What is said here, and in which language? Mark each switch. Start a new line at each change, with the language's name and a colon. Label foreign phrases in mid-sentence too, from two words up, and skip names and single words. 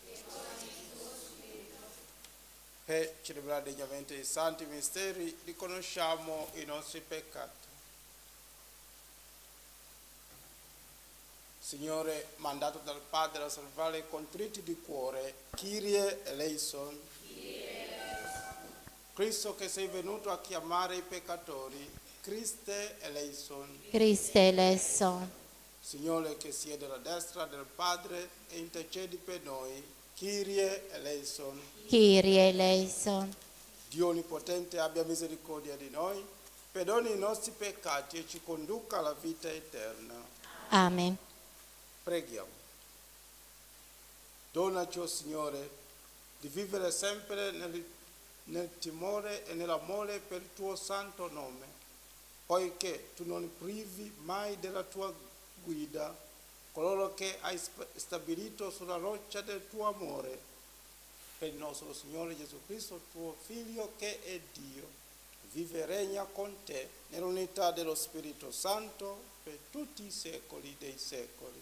Italian: Per celebrare degnamente i santi misteri riconosciamo i nostri peccati. Signore, mandato dal Padre a salvare i contritti di cuore,
Greek: Κύριε ἐλέησον.
Italian: Cristo che sei venuto a chiamare i peccatori,
Greek: Χριστὲ ἐλέησον. Χριστὲ ἐλέησον.
Italian: Signore che siede alla destra del Padre e intercedi per noi,
Greek: Κύριε ἐλέησον. Κύριε ἐλέησον.
Italian: Dio Onnipotente abbia misericordia di noi, perdoni i nostri peccati e ci conduca alla vita eterna. Amen. Preghiamo. Donaci, o Signore, di vivere sempre nel timore e nell'amore per il tuo santo nome, poiché tu non privi mai della tua guida coloro che hai stabilito sulla roccia del tuo amore, per il nostro Signore Gesù Cristo, tuo Figlio, che è Dio, vive e regna con te nell'unità dello Spirito Santo per tutti i secoli dei secoli.